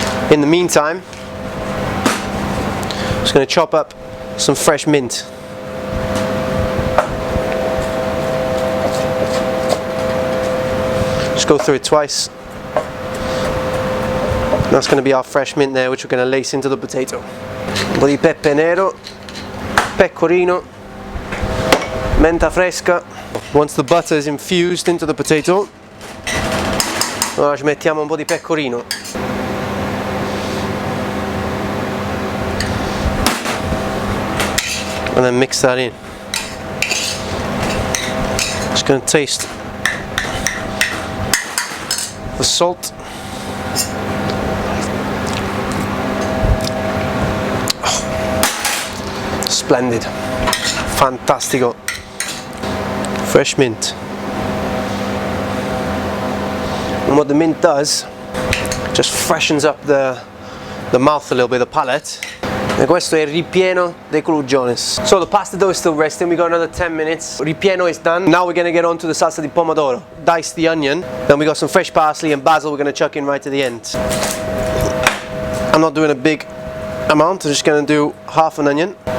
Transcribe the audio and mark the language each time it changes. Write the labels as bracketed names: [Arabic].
[English] In the meantime, I'm just going to chop up some fresh mint. Just go through it twice. That's going to be our fresh mint there, which we're going to lace into the potato. [Italian] un po' di pepe nero, pecorino, menta fresca. [English] Once the butter is infused into the potato, [Italian] ora ci mettiamo un po' di pecorino. [English] And then mix that in. Just going to taste the salt. Oh, splendid, fantastico. Fresh mint. And what the mint does, just freshens up the mouth a little bit, the palate. [Italian] E questo è il ripieno dei culurgiones. [English] So the pasta dough is still resting, we got another 10 minutes. Ripieno is done. Now we're going to get on to the salsa di pomodoro. Dice the onion, then we got some fresh parsley and basil we're going to chuck in right at the end. I'm not doing a big amount, I'm just going to do half an onion.